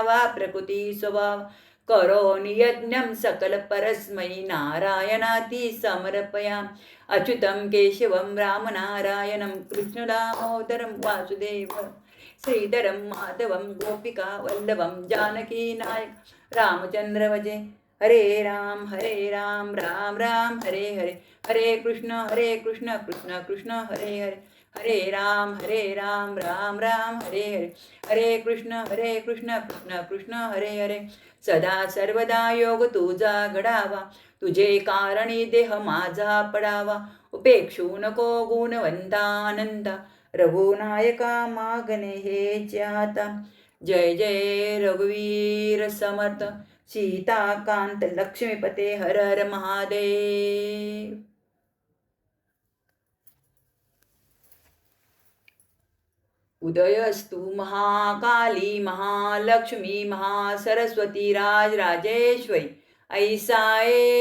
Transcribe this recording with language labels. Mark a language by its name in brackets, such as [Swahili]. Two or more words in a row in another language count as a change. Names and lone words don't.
[Sanskrit] वा प्रकृती स्वभाव करोमि यज्ञं सकलपरस्मै नारायणाति समर्पयामि अच्युतं केशवं रामनारायणं कृष्णदामोदरं वासुदेवं श्रीधरं माधवं गोपिका वल्लभं जानकीनायक रामचंद्र भजे हरे राम राम राम हरे हरे हरे कृष्ण कृष्ण कृष्ण हरे हरे हरे राम राम राम हरे हरे हरे कृष्ण कृष्ण कृष्ण हरे हरे [Marathi] सदा सर्वदा योग तुझा घडावा तुझे कारणी देह माझा पडावा उपेक्षू नको गुणवंतानंदा रघुनायका मागणे हे ज्ञाता जय जय रघुवीर समर्थ [Sanskrit] सीताकांत लक्ष्मीपते हर हर महादेव. उदयस्तु महाकाली महालक्ष्मी महासरस्वती राजराजेश्वरी ऐसाए